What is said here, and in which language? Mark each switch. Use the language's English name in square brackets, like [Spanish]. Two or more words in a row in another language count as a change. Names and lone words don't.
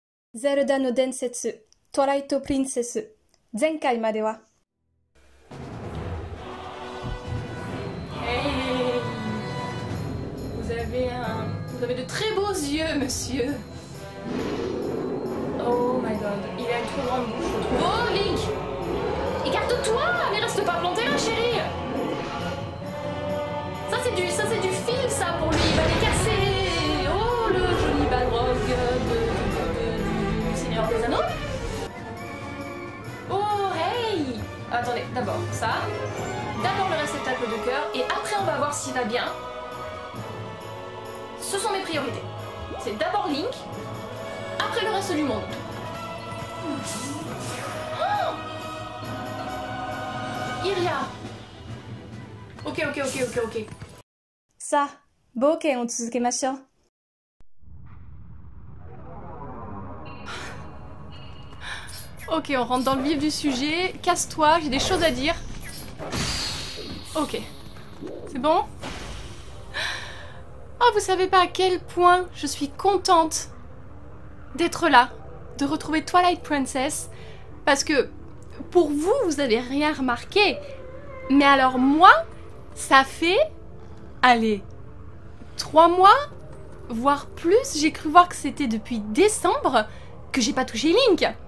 [Japanese] ゼルダの伝説、トライトプリンセス。前回までは。 [French] Hey, vous avez de très beaux yeux, monsieur. [English] Oh my god, [French] il a une trop grande bouche, je trouve. Oh, Link! Écarte-toi, mais reste pas planté là, chérie. Ça c'est du fil, ça, pour lui, il va les casser. Oh, le joli balrog du Seigneur des Anneaux. Oh, hey! Attendez, d'abord ça. D'abord le réceptacle de cœur, et après on va voir s'il va bien. Ce sont mes priorités. C'est d'abord Link, après le reste du monde. Oh! Iria. Ok. [Japanese] さあ、冒険を続けましょう。 [French] Ok, on rentre dans le vif du sujet. Casse-toi, j'ai des choses à dire. Ok. C'est bon? Oh, vous savez pas à quel point je suis contente d'être là, de retrouver Twilight Princess, parce que pour vous, vous avez rien remarqué, mais alors moi, ça fait, allez, 3 mois, voire plus, j'ai cru voir que c'était depuis décembre que j'ai pas touché Link.